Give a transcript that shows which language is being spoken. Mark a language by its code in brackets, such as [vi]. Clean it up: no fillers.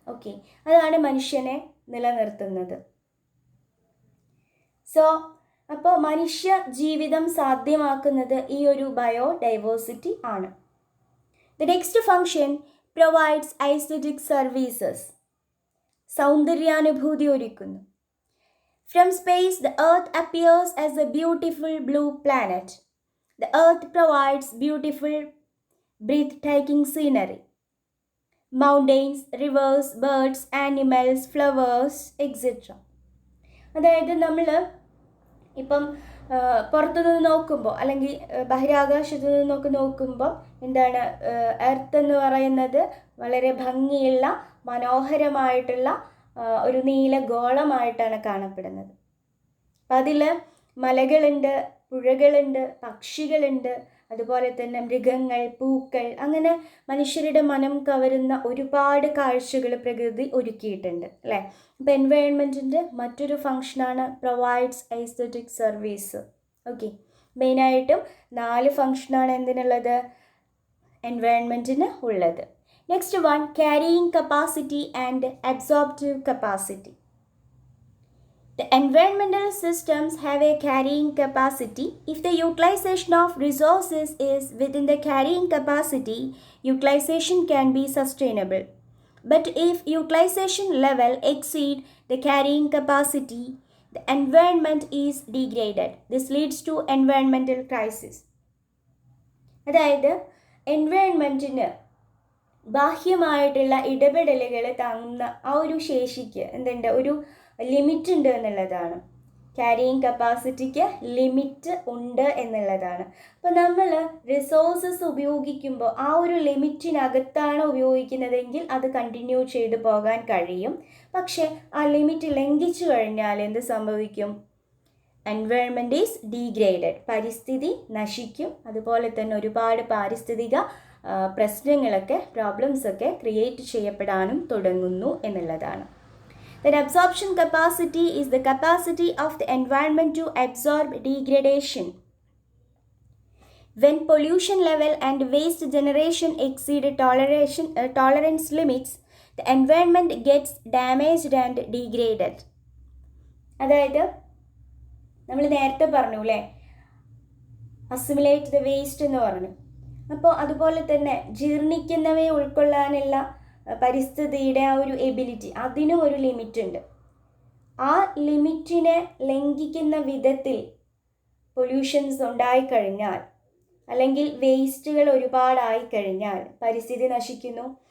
[ml] Okay, അതാണ് മനുഷ്യനെ നിലനിർത്തുന്നത്. അപ്പോൾ മനുഷ്യ ജീവിതം സാധ്യമാക്കുന്നത് ഈ ഒരു ബയോഡൈവേഴ്സിറ്റി ആണ്. [en] The next function provides aesthetic services. [ml] സൗന്ദര്യാനുഭൂതി ഒരുക്കുന്നു. [en] From space, the Earth appears as a beautiful blue planet. The Earth provides beautiful, breathtaking scenery. Mountains, rivers, birds, animals, flowers, etc. [ml] അതായത് നമ്മൾ ഇപ്പം പുറത്തുനിന്ന് നോക്കുമ്പോൾ അല്ലെങ്കിൽ ബഹിരാകാശത്തു നിന്നൊക്കെ നോക്കുമ്പോൾ എന്താണ്, എർത്ത് എന്ന് പറയുന്നത് വളരെ ഭംഗിയുള്ള മനോഹരമായിട്ടുള്ള ഒരു നീല ഗോളമായിട്ടാണ് കാണപ്പെടുന്നത്. അപ്പം അതിൽ മലകളുണ്ട്, പുഴകളുണ്ട്, പക്ഷികളുണ്ട്, അതുപോലെ തന്നെ മൃഗങ്ങൾ, പൂക്കൾ, അങ്ങനെ മനുഷ്യരുടെ മനം കവരുന്ന ഒരുപാട് കാഴ്ചകൾ പ്രകൃതി ഒരുക്കിയിട്ടുണ്ട് അല്ലേ. അപ്പോൾ എൻവയോൺമെൻറ്റിൻ്റെ മറ്റൊരു ഫങ്ഷനാണ് [en] Provides aesthetic service. [ml] ഓക്കെ, മെയിനായിട്ടും 4 ഫങ്ഷനാണ് എന്തിനുള്ളത്, എൻവയോൺമെൻറ്റിന് ഉള്ളത്. [en] Next one, carrying capacity and absorptive capacity. The environmental systems have a carrying capacity. If the utilization of resources is within the carrying capacity, utilization can be sustainable. But if utilization level exceed the carrying capacity, the environment is degraded. This leads to environmental crisis. [ml] അതായത് എൻവയോൺമെൻറ്റിന് ബാഹ്യമായിട്ടുള്ള ഇടപെടലുകൾ താങ്ങുന്ന ആ ഒരു ശേഷിക്ക് എന്തുണ്ട്, ഒരു limit ഉണ്ട് എന്നുള്ളതാണ്. Carrying കപ്പാസിറ്റിക്ക് limit ഉണ്ട് എന്നുള്ളതാണ്. അപ്പോൾ നമ്മൾ റിസോഴ്സസ് ഉപയോഗിക്കുമ്പോൾ ആ ഒരു ലിമിറ്റിനകത്താണ് ഉപയോഗിക്കുന്നതെങ്കിൽ അത് കണ്ടിന്യൂ ചെയ്തു പോകാൻ കഴിയും. പക്ഷേ ആ ലിമിറ്റ് ലംഘിച്ചു കഴിഞ്ഞാൽ എന്ത് സംഭവിക്കും, [en] environment is degraded, [ml] പരിസ്ഥിതി നശിക്കും. അതുപോലെ തന്നെ ഒരുപാട് പാരിസ്ഥിതിക പ്രശ്നങ്ങളൊക്കെ, പ്രോബ്ലംസൊക്കെ ക്രിയേറ്റ് ചെയ്യപ്പെടാനും തുടങ്ങുന്നു എന്നുള്ളതാണ്. [en] Then absorption capacity is the capacity of the environment to absorb degradation. When pollution level and waste generation exceed tolerance limits, the environment gets damaged and degraded. [ml] അതായത് നമ്മൾ നേരത്തെ പറഞ്ഞു അല്ലേ, [en] assimilate the waste [ml] എന്ന് പറഞ്ഞു. അപ്പോൾ അതുപോലെ തന്നെ ജീർണിക്കുന്നവയെ ഉൾക്കൊള്ളാനുള്ള പരിസ്ഥിതിയുടെ ആ ഒരു എബിലിറ്റി, അതിനും ഒരു ലിമിറ്റ് ഉണ്ട്. ആ ലിമിറ്റിനെ ലംഘിക്കുന്ന വിധത്തിൽ പൊല്യൂഷൻസ് ഉണ്ടായിക്കഴിഞ്ഞാൽ അല്ലെങ്കിൽ വേസ്റ്റുകൾ ഒരുപാടായിക്കഴിഞ്ഞാൽ പരിസ്ഥിതി നശിക്കുന്നു.